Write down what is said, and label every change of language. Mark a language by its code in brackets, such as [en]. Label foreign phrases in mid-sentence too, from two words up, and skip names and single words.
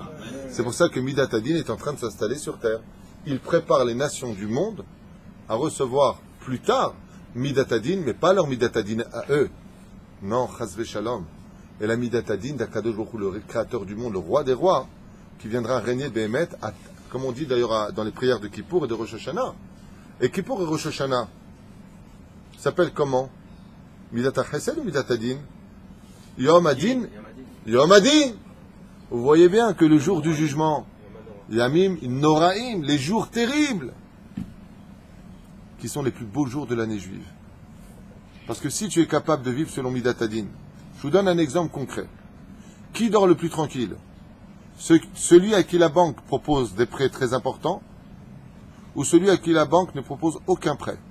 [fr] C'est pour ça que [he] מידת הדין [fr] est en train de s'installer sur terre. Il prépare les nations du monde à recevoir plus tard [he] מידת הדין, [fr] mais pas leur [he] מידת הדין [fr] à eux. [he] Non, חס ושלום. [fr] Et la [he] מידת הדין d' הקדוש ברוך הוא, [fr] le créateur du monde, le roi des rois, qui viendra régner Behemet, comme on dit d'ailleurs dans les prières de Kippour et de Rosh Hashanah. Et Kippour et Rosh Hashanah s'appellent comment? [he] מידת החסד ou מידת הדין? יום הדין? יום הדין! [fr] Vous voyez bien que le jour du jugement, [he] ימים נוראים, [fr] les jours terribles, qui sont les plus beaux jours de l'année juive. Parce que si tu es capable de vivre selon [he] מידת הדין, [fr] je vous donne un exemple concret. Qui dort le plus tranquille? Celui à qui la banque propose des prêts très importants ou celui à qui la banque ne propose aucun prêt?